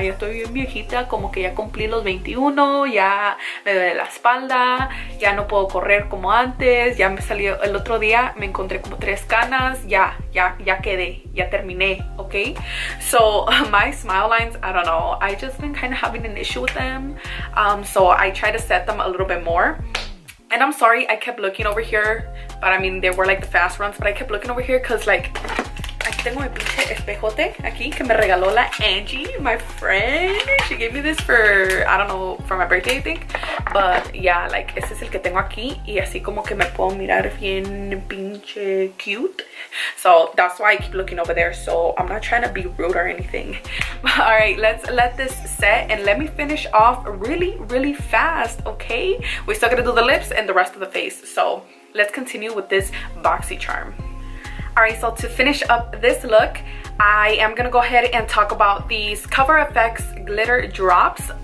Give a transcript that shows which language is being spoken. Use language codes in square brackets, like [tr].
[es] Ya estoy bien viejita, como que ya cumplí los 21, ya me duele la espalda, ya no puedo correr como antes, ya me salió el otro día, me encontré como 3 canas, ya quedé, ya terminé, okay? [en] So my smile lines, I don't know, I just been kind of having an issue with them, so I try to set them a little bit more. And I'm sorry, I kept looking over here, but I mean, they were like the fast runs, but I kept looking over here because like, [es] aquí tengo mi pinche espejote aquí que me regaló la Angie, [en] my friend. She gave me this for, I don't know, for my birthday, I think. But yeah, like, [es] este es el que tengo aquí y así como que me puedo mirar bien pinche cute. [en] So that's why I keep looking over there. So I'm not trying to be rude or anything. All right, let's let this set and let me finish off really fast, okay? We still gotta do the lips and the rest of the face. So let's continue with this Boxycharm. All right, so to finish up this look, I am gonna go ahead and talk about these Cover FX glitter drops.